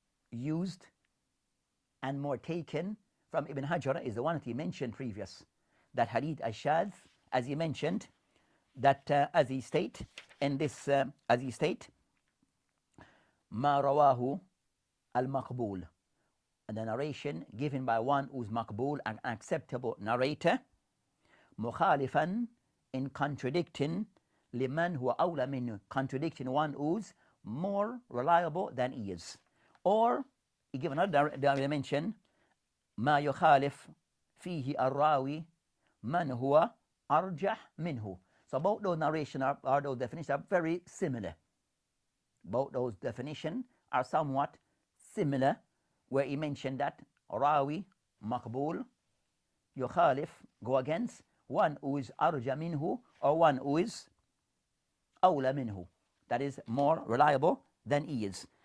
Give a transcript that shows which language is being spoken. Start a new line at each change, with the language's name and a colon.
English: used and more taken from Ibn Hajar is the one that he mentioned previous, that hadith ashadh, as he mentioned, that as he state in this, as he state,
Arabic: ما رواه المقبول,
English: and the narration given by one who's maqbul, an acceptable narrator,
Arabic: مخالفا,
English: in contradicting,
Arabic: لمن هو أولى منه,
English: contradicting one who's more reliable than he is. Or he give another dimension,
Arabic: ما يخالف فيه الراوي من هو أرجح منه.
English: So both those narration are those definitions are very similar. Both those definitions are somewhat similar, where he mentioned that
Arabic: rawi maqbul yukhalif,
English: go against one who is
Arabic: arja minhu,
English: or one who is
Arabic: awla minhu,
English: that is more reliable than he is.